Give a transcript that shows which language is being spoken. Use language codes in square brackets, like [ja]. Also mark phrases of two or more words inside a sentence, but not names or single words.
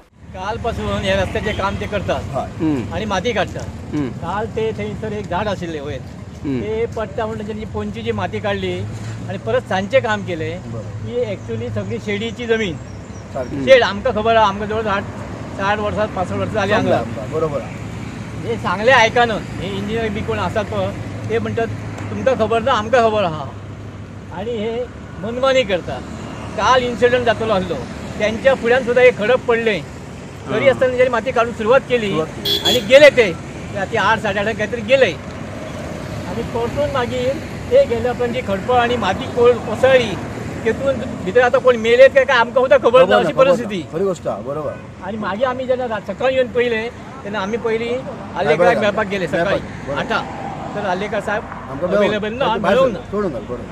[kok] काल पासून हे रस्त्याचे काम ते करतात आणि माती काढतात काल ते थंयसर एक झाड आशिल्लें वयर ते पडटा म्हणून त्यांची पोंचीची माती काढली आणि परत सांजचे काम केले की ऍक्च्युली सगळी शेडीची जमीन शेड आमकां खबर आहा आमकां जवळ 60 वर्सां 65 वर्सां जाली हांगा बरोबर हे सांगले आयकाना हे इंजिनियर बी कोण आसात पळय ते म्हणटात तुमकां खबर ना आमकां खबर आहा आणि हे मनमानी करता. काल इन्सिडंट जातलो आसलो त्यांच्या फुड्यान सुद्धा हे खडक पडले तरी असताना त्यांनी माती काढून सुरुवात केली आणि गेले ते रात्री 8 8:30 काहीतरी गेले आणि परतून मागीर ते गेले उपरांत जी खडपळ आणि माती कोसळली तेतून भितर आता कोण मेलेत काय आमकां सुद्धा खबर ना अशी परिस्थिती. खरी गोष्ट बरोबर. आणि मागीर आम्ही जेन्ना सकाळी येऊन पहिले तेन्ना आम्ही पहिली आल्लेकराक मेळपाक गेले सकाळी 8 तर आल्लेकर साहेब अवेलेबल ना मेळूंक ना.